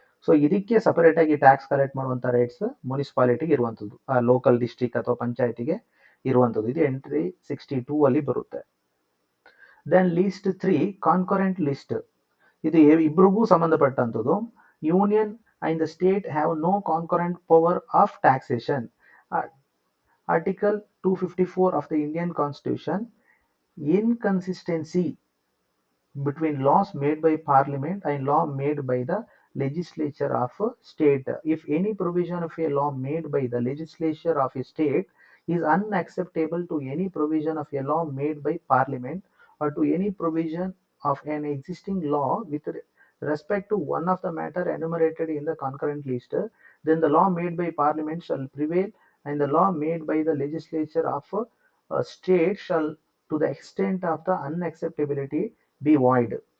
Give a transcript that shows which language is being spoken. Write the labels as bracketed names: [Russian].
[Kannada] So ಇದಕ್ಕೆ separate ಆಗಿ tax collect ಮಾಡುವಂತ ರೇಟ್ಸ್ ಮುನಿಸಿಪಾಲಿಟಿಗೆ ಇರುವಂತದ್ದು, ಆ ಲೋಕಲ್ ಡಿಸ್ಟ್ರಿಕ್ಟ್ ಅಥವಾ ಪಂಚಾಯತಿಗೆ ಇರುವಂತದ್ದು. ಇದು ಎಂಟ್ರಿ 62 ಅಲ್ಲಿ ಬರುತ್ತೆ. Then list 3, concurrent list. ಇದು ಇಬ್ರಿಗೂ ಸಂಬಂಧಪಟ್ಟಂಥದ್ದು. [English] Union and the state have no concurrent power of taxation. Article 254 of the Indian Constitution, inconsistency between laws made by Parliament and law made by the legislature of a state. If any provision of a law made by the legislature of a state is unacceptable to any provision of a law made by Parliament or to any provision of an existing law with respect to one of the matter enumerated in the concurrent list, then the law made by Parliament shall prevail and the law made by the legislature of state shall to the extent of the unacceptability be void.